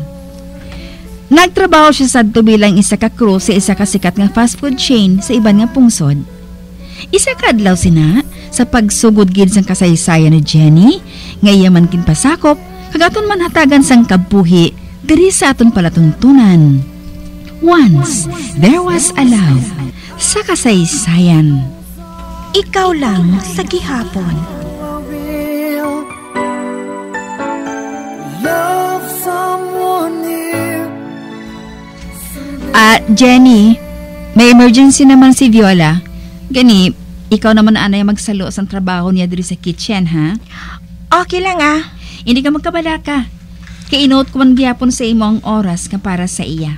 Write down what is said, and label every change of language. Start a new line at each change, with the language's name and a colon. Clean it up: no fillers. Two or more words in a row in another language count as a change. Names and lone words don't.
Hiligaynon: Nagtrabaho siya sadto bilang isa ka crew sa isa ka sikat nga
English: fast food chain
Hiligaynon: sa iban nga pungsod. Isa ka adlaw sina sa pagsugod gid sang kasaysayan ni Jenny, nga iya man kinpasakop kagaton man hatagan sang kabuhi diri sa aton palatuntunan.
English: Once there was a love
Hiligaynon: sa kasaysayan. Ikaw lang sa gihapon.
English: Love someone new.
Hiligaynon: Jenny, may emergency naman si Viola. Gani, ikaw naman anay magsalo sa trabaho niya diri sa kitchen, ha? Okay lang Hindi ka magkabalaka. Kay-inote ko man gihapon sa imo ang oras nga para sa iya.